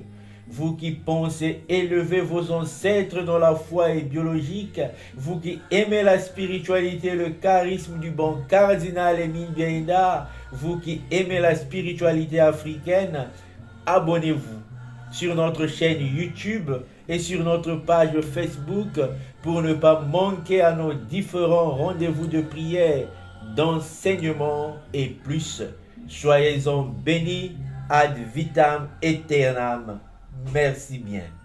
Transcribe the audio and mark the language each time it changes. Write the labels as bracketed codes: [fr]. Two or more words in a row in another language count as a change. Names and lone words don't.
[fr] Vous qui pensez élever vos ancêtres dans la foi et biologique, vous qui aimez la spiritualité et le charisme du bon cardinal Émile Biayenda, vous qui aimez la spiritualité africaine, abonnez-vous sur notre chaîne YouTube et sur notre page Facebook pour ne pas manquer à nos différents rendez-vous de prière, d'enseignement et plus. Soyez-en bénis [la] ad vitam aeternam. [fr] Merci bien.